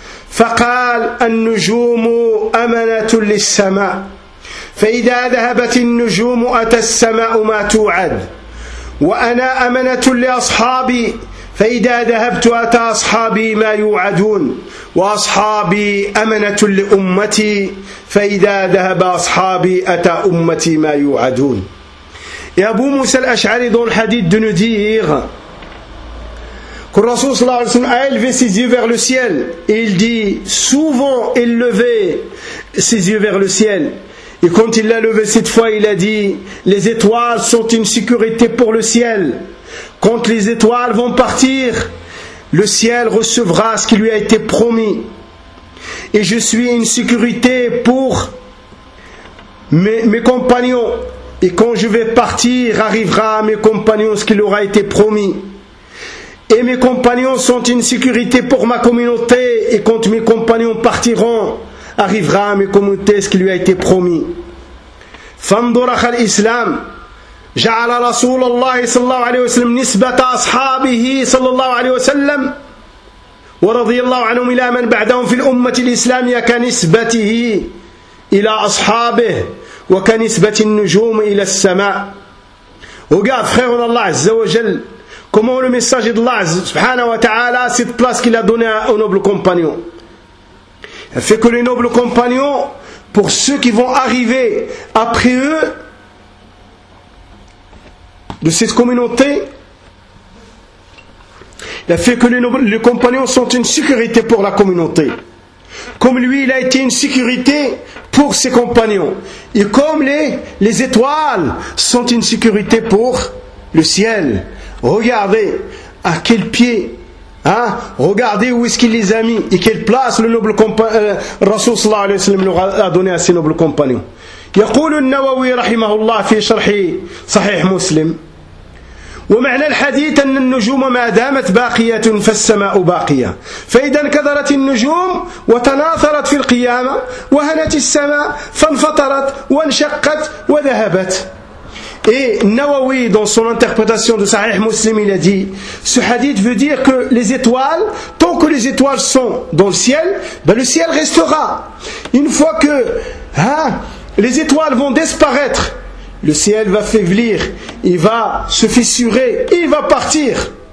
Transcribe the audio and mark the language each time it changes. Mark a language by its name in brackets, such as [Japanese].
[Arabic] فقال: النجوم أمنة للسماء، فإذا ذهبت النجوم أتى السماء ما توعد، وأنا أمنة لأصحابي، فإذا ذهبت أتى أصحابي ما يوعدون، وأصحابي أمنة لأمتي، فإذا ذهب أصحابي أتى أمتي ما يوعدون. يا أبو موسى الأشعري دون حديث دنديغ [French] Que le Rasoul sallallahu alayhi wa sallam a élevé ses yeux vers le ciel. Et il dit: souvent il levait ses yeux vers le ciel. Et quand il l'a levé cette fois, il a dit: les étoiles sont une sécurité pour le ciel. Quand les étoiles vont partir, le ciel recevra ce qui lui a été promis. Et je suis une sécurité pour mes compagnons. Et quand je vais partir, arrivera à mes compagnons ce qui leur a été promis. Et mes compagnons sont une sécurité pour ma communauté. Et quand mes compagnons partiront, arrivera à mes communautés ce qui lui a été promis. [Arabic] فانضرخ الإسلام جعل رسول الله صلى الله عليه وسلم نسبة أصحابه صلى الله عليه وسلم ورضي الله عنهم إلى من بعدهم في الأمة الإسلامية كنسبته إلى أصحابه وكنسبة النجوم إلى السماء. وقال فخير الله عز وجل [French] comment le message d'Allah subhanahu wa ta'ala, cette place qu'il a donnée aux nobles compagnons. Elle fait que les nobles compagnons, pour ceux qui vont arriver après eux, de cette communauté, elle fait que les compagnons sont une sécurité pour la communauté. Comme lui, il a été une sécurité pour ses compagnons. Et comme les étoiles sont une sécurité pour le ciel. Regardez à quel pied, hein? Regardez où est-ce qu'il les a mis et quelle place le noble Rasoul sallallahu alayhi wa sallam leur a donné à ses nobles compagnons. [Arabic] يقول النووي رحمه الله في شرح صحيح مسلم ومعنى الحديث أن النجوم ما دامت باقية فالسماء باقية فإذا انكدرت النجوم وتناثرت في القيامة وهنت السماء فانفطرت وانشقت وذهبت. [French] Et Nawawi, dans son interprétation de Sahih Muslim, il a dit: ce hadith veut dire que les étoiles, tant que les étoiles sont dans le ciel, ben le ciel restera. Une fois que les étoiles vont disparaître, le ciel va faiblir, il va se fissurer, il va partir.